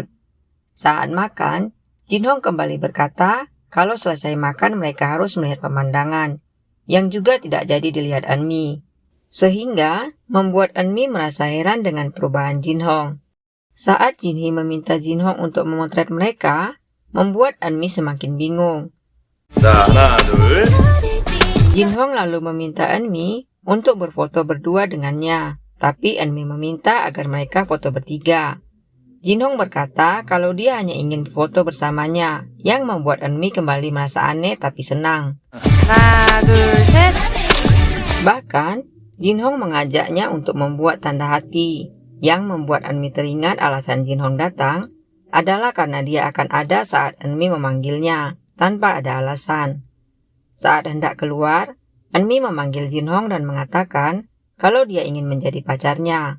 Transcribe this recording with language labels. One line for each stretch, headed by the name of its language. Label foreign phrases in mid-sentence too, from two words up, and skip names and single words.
Indonesian: Saat makan, Jinhong kembali berkata kalau selesai makan mereka harus melihat pemandangan, yang juga tidak jadi dilihat Eunmi. Sehingga membuat Eunmi merasa heran dengan perubahan Jinhong. Saat Jinhee meminta Jinhong untuk memotret mereka, membuat Eunmi semakin bingung.
Korean: 자, 하나, 둘.
Indonesian: Jinhong lalu meminta Eunmi untuk berfoto berdua dengannya, tapi Eunmi meminta agar mereka foto bertiga. Jinhong berkata kalau dia hanya ingin berfoto bersamanya, yang membuat Eunmi kembali merasa aneh tapi senang.
Korean: 하나, 둘, 셋.
Indonesian: Bahkan, Jin Hong mengajaknya untuk membuat tanda hati. Yang membuat Eunmi teringat alasan Jin Hong datang adalah karena dia akan ada saat Eunmi memanggilnya tanpa ada alasan. Saat hendak keluar, Eunmi memanggil Jin Hong dan mengatakan kalau dia ingin menjadi pacarnya.